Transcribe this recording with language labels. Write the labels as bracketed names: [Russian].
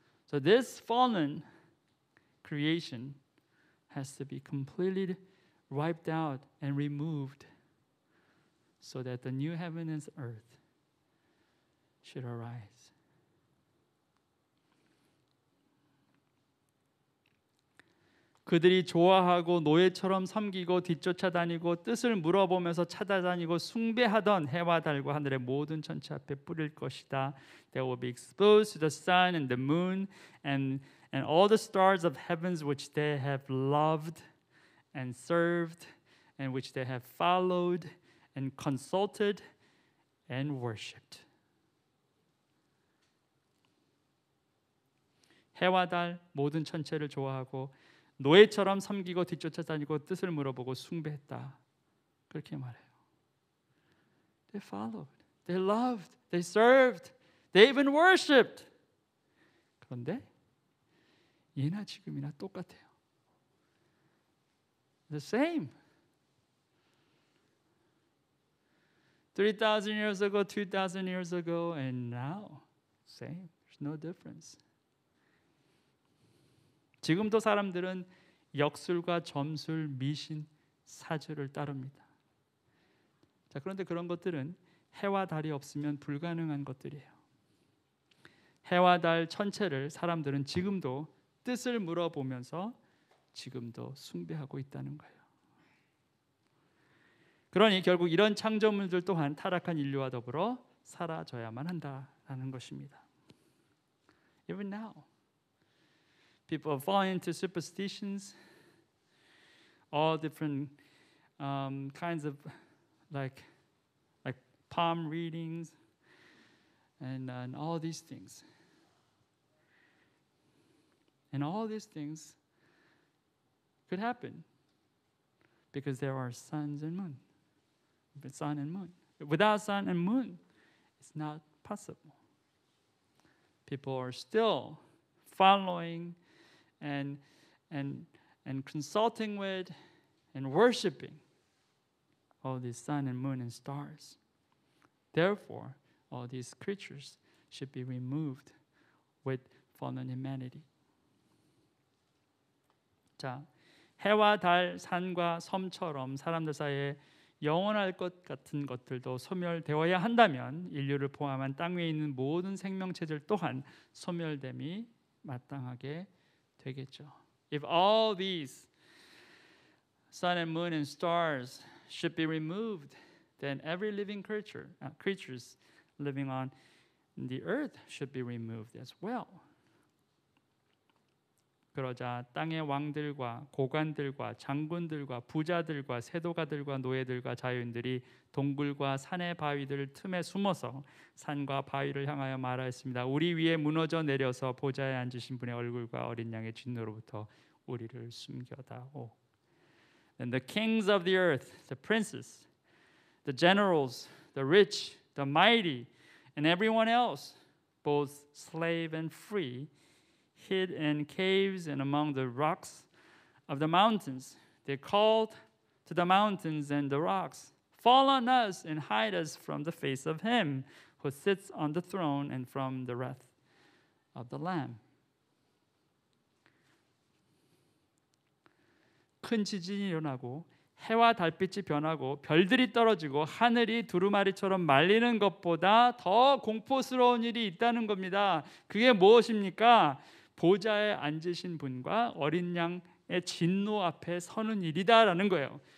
[English] So this fallen creation has to be completely wiped out and removed so that the new heaven and earth should arise. [Korean] 그들이 좋아하고 노예처럼 섬기고 뒤쫓아다니고 뜻을 물어보면서 찾아다니고 숭배하던 해와 달과 하늘의 모든 천체 앞에 뿌릴 것이다. [English] They will be exposed to the sun and the moon and all the stars of heavens which they have loved and served and which they have followed and consulted and worshipped. [Korean] 해와 달 모든 천체를 좋아하고 노예처럼 섬기고 뒤쫓아다니고 뜻을 물어보고 숭배했다. 그렇게 말해요. [English] They followed, they loved, they served, they even worshipped. [Korean] 그런데 예나 지금이나 똑같아요. [English] The same. 3,000 years ago, 2,000 years ago, and now, same. There's no difference. [Korean] 지금도 사람들은 역술과 점술, 미신, 사주를 따릅니다. 자, 그런데 그런 것들은 해와 달이 없으면 불가능한 것들이에요. 해와 달 천체를 사람들은 지금도 뜻을 물어보면서 지금도 숭배하고 있다는 거예요. 그러니 결국 이런 창조물들 또한 타락한 인류와 더불어 사라져야만 한다라는 것입니다. [English] Even now, People fall into superstitions, all different kinds of like palm readings and all these things. And all these things could happen because there are suns and moon. Sun and moon. Without sun and moon, it's not possible. People are still following and consulting with and worshiping all these sun and moon and stars. Therefore, all these creatures should be removed with fallen humanity. [Korean] 자, 해와 달, 산과 섬처럼 사람들 사이에 영원할 것 같은 것들도 소멸되어야 한다면 인류를 포함한 땅 위에 있는 모든 생명체들 또한 소멸됨이 마땅하게 되겠죠. [English] If all these sun and moon and stars should be removed, then every living creatures living on the earth should be removed as well. [Korean] 그러자 땅의 왕들과 고관들과 장군들과 부자들과 세도가들과 노예들과 자유인들이 동굴과 산의 바위들 틈에 숨어서 산과 바위를 향하여 말하였습니다. 우리 위에 무너져 내려서 보좌에 앉으신 분의 얼굴과 어린 양의 진노로부터 우리를 숨겨다오. [English] And the kings of the earth, the princes, the generals, the rich, the mighty, and everyone else, both slave and free, hid in caves and among the rocks of the mountains. They called to the mountains and the rocks, fall on us and hide us from the face of him who sits on the throne and from the wrath of the Lamb. [Korean] 큰 지진이 일어나고 해와 달빛이 변하고 별들이 떨어지고 하늘이 두루마리처럼 말리는 것보다 더 공포스러운 일이 있다는 겁니다. 그게 무엇입니까? 보좌에 앉으신 분과 어린 양의 진노 앞에 서는 일이다라는 거예요.